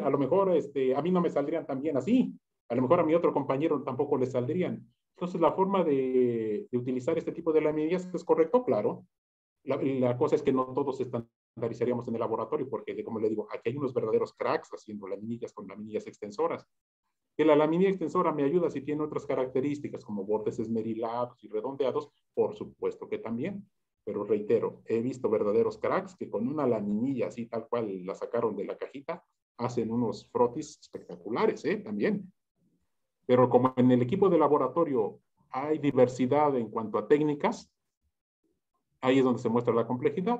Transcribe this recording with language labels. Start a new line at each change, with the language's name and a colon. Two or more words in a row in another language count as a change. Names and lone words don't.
Spanish: A lo mejor a mí no me saldrían tan bien así. A lo mejor a mi otro compañero tampoco le saldrían. Entonces, la forma de utilizar este tipo de laminillas es correcto, claro. La cosa es que no todos estandarizaríamos en el laboratorio, porque, como le digo, aquí hay unos verdaderos cracks haciendo laminillas con laminillas extensoras. Que la laminilla extensora me ayuda si tiene otras características, como bordes esmerilados y redondeados, por supuesto que también. Pero reitero, he visto verdaderos cracks que con una laminilla así tal cual la sacaron de la cajita, hacen unos frotis espectaculares, también. Pero como en el equipo de laboratorio hay diversidad en cuanto a técnicas, ahí es donde se muestra la complejidad.